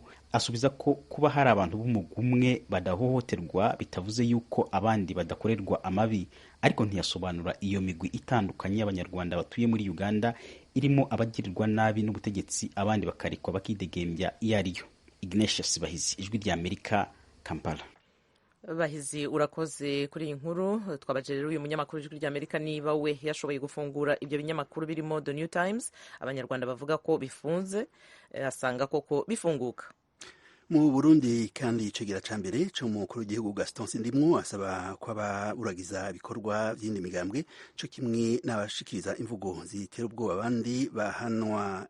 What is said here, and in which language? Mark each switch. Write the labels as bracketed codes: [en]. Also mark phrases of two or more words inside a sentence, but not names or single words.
[rw] Asubiza ko kuba hari abantu b'umugumwe badahohoterwa bitavuze yuko abandi badakorerwa amabi, ariko ntiyasobanura iyo migwi itandukanye y'abanyarwanda batuye muri Uganda irimo abagirirwa nabi n'ubutegetsi abandi bakarikwa bakidegembya iyo ariyo. Ignatius Bahizi, Ijwi Rya Amerika, Kampala. Bahizi urakoze kuri iyi nkuru. Twabajije rero uyu munyamakuru w'Ijwi Rya Amerika niba we yashoboye gufungura ibyo binyamakuru birimo The New Times abanyarwanda bavuga ko bifunze, asanga koko bifunguka. [rn] Mu Burundi kandi icegera ca mbere cyo mu mukuru w'igihugu Gaston Sindimwo asaba ko aburagiza ibikorwa by'indi migambwe cyo kimwe n'abashikiriza imvugo zitera ubwoba abandi bahanwa.